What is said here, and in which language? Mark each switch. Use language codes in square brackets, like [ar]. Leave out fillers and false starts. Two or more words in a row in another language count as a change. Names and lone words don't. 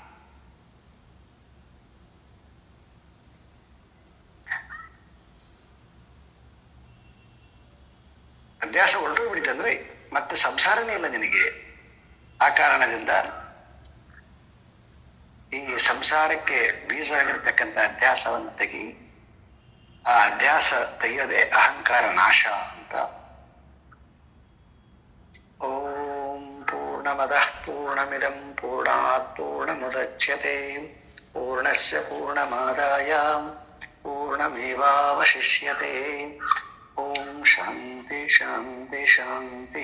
[kn] ಅಧ್ಯಾಸ ಹೊರಟೋಗ್ಬಿಡಿತಂದ್ರೆ ಮತ್ತೆ ಸಂಸಾರನೇ ಇಲ್ಲ ನಿನಗೆ. ಆ ಕಾರಣದಿಂದ ಈ ಸಂಸಾರಕ್ಕೆ ಬೀಜ ಆಗಿರ್ತಕ್ಕಂಥ ಅಧ್ಯಾಸವನ್ನು ತೆಗಿ. ಆ ಅಧ್ಯಾಸ ತೆಗೆಯೋದೇ ಅಹಂಕಾರ ನಾಶ ಅಂತ. [sa] ಓಂ ಪೂರ್ಣಮದಃ ಪೂರ್ಣಮಿದಂ ಪೂರ್ಣಾತ್ ಪೂರ್ಣಮುದಚ್ಯತೆ ಪೂರ್ಣಸ್ಯ ಪೂರ್ಣಮಾದಾಯ ಪೂರ್ಣಮೇವಾವಶಿಷ್ಯತೆ. ಓಂ ಶಾಂತಿ ಶಾಂತಿ ಶಾಂತಿ.